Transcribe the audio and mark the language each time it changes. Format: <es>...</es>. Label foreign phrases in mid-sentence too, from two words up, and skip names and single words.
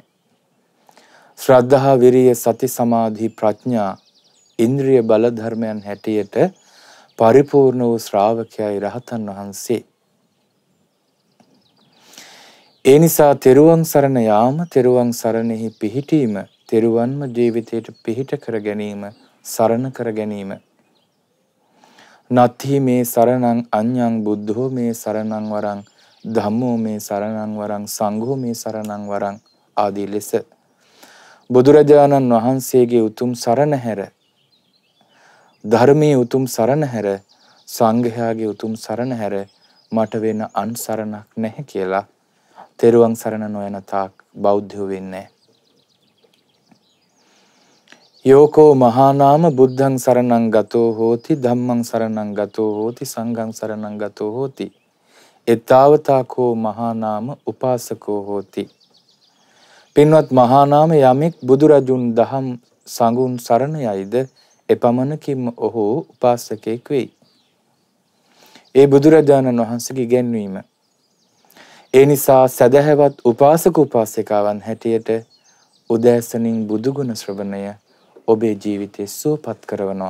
<si>ශ්‍රද්ධා විරිය සති සමාධි ප්‍රඥා ඉන්ද්‍රිය බල ධර්මයන් හැටියට පරිපූර්ණ වූ ශ්‍රාවකයයි රහතන් වහන්සේ. ඒ නිසා තෙරුවන් සරණ යාම, තෙරුවන් සරණෙහි පිහිටීම, තෙරුවන්ම ජීවිතයට පිහිට කර ගැනීම, සරණ කර ගැනීම.</si> <pi>නත්හි මේ සරණං අඤ්ඤං බුද්ධෝ මේ සරණං වරං ධම්මෝ මේ සරණං වරං සංඝෝ මේ සරණං වරං</pi> <si>ආදී ලෙස බුදුරජාණන් වහන්සේගේ උතුම් සරණ හැර, ධර්මයේ උතුම් සරණ හැර, සංඝයාගේ උතුම් සරණ හැර මට වෙන අන් සරණක් නැහැ කියලා තෙරුවන් සරණ නොයන තාක් බෞද්ධයෝ වෙන්නේ.</si> <pi>යෝකෝ මහා නාම බුද්ධං සරණං ගතෝ හෝති ධම්මං සරණං ගතෝ හෝති සංඝං සරණං ගතෝ හෝති එතාවතාකෝ මහා නාම උපාසකෝ හෝති.</pi> <si>පින්වත් මහා නාම යමෙක් බුදුරජුන් දහම් සංඝුන් සරණ යයිද එපමණකින්ම ඔහු උපාසකෙක් වෙයි. ඒ බුදුරජාණන් වහන්සේගේ ඉගැන්වීම. ඒ නිසා සදහැවත් උපාසක උපාසිකාවන් හැටියට උදෑසනින් බුදු ගුණ ශ්‍රවණය ඔබේ ජීවිතේ සුවපත් කරනවා.</si>